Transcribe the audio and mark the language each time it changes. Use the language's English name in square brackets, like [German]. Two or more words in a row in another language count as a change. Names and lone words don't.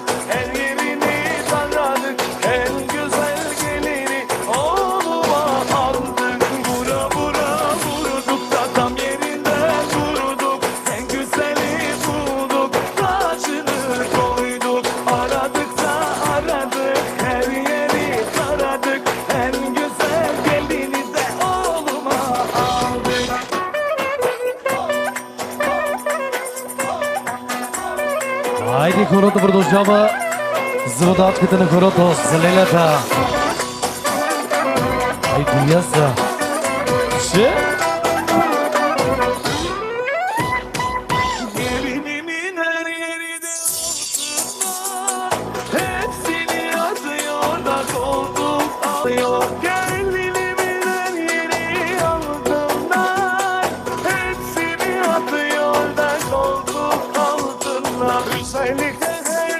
[Turkish] her yerini taradık En güzel gelini oğluma aldık Vura vura vurduk adam yerinden vurduk En güzeli bulduk tacını koyduk Aradık da aradık her yeri taradık En güzel gelini de oğluma aldık [Bulgarian] Айде, хорото продължава. За водачката на хорото, за Лелята. Айде, яса. Ще. [Turkish] Gelinimin her yeri de altında Hepsini atıyor da koltuk alıyor Gelinimin her yeri altında Hepsini atıyor da koltuk altında Güzellikte